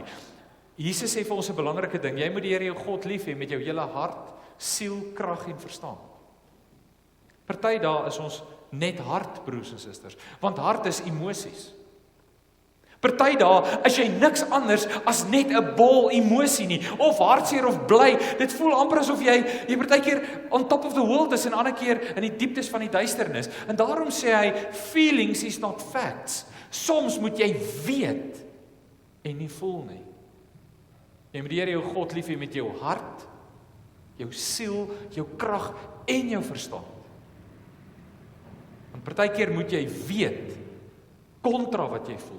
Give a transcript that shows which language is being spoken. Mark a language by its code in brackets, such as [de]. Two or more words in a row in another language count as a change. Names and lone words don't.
[af] Jesus sê vir ons 'n belangrike ding, jy moet die Here jou God lief hê met jou hele hart, siel, krag en verstand. Party dae is ons net hart, broers en susters, want hart is emosies. Party dae is jy niks anders as net 'n bol emosie nie, of hartseer of bly. Dit voel amper asof jy partykeer [en] on top of the world [af] is en ander keer in die dieptes van die duisternis. En daarom sê hy, [en] feelings is not facts. [af] Soms moet jy weet en nie voel nie. Jy moet die Here jou God lief hê met jou hart, jou siel, jou krag en jou verstand. Want partykeer moet jy weet kontra wat jy voel.